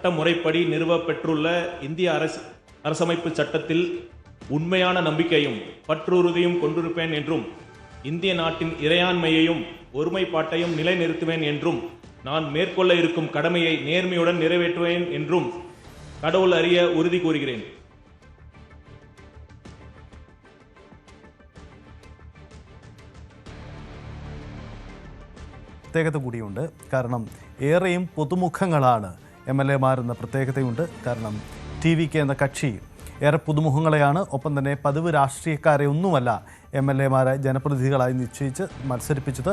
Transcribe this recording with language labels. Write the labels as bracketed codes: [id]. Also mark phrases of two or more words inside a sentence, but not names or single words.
[ta] முறைப்படி நிறுவப்பெற்றுள்ள இந்திய அரசமைப்பு சட்டத்தில் உண்மையான நம்பிக்கையும் பற்றுறுதியும் கொண்டிருப்பேன் என்றும் இந்திய நாட்டின் இறையாண்மையையும் ஒருமைப்பாட்டையும் நிலைநிறுத்துவேன் என்றும் நான் மேற்கொள்ள இருக்கும் கடமையை நேர்மையுடன் நிறைவேற்றுவேன் என்றும் கடவுள் அறிய உறுதி கூறுகிறேன். [ml] പ്രത്യേകത കൂടിയുണ്ട്. കാരണം ഏറെയും പുതുമുഖങ്ങളാണ് MLA-മാരെന്ന പ്രത്യേകതയുണ്ട്. കാരണം TVK എന്ന കക്ഷി ഏറെ പുതുമുഖങ്ങളെയാണ്, ഒപ്പം തന്നെ പതിവ് രാഷ്ട്രീയക്കാരെ ഒന്നുമല്ല MLA-മാരെ ജനപ്രതിനിധികളായി നിശ്ചയിച്ച് മത്സരിപ്പിച്ചത്.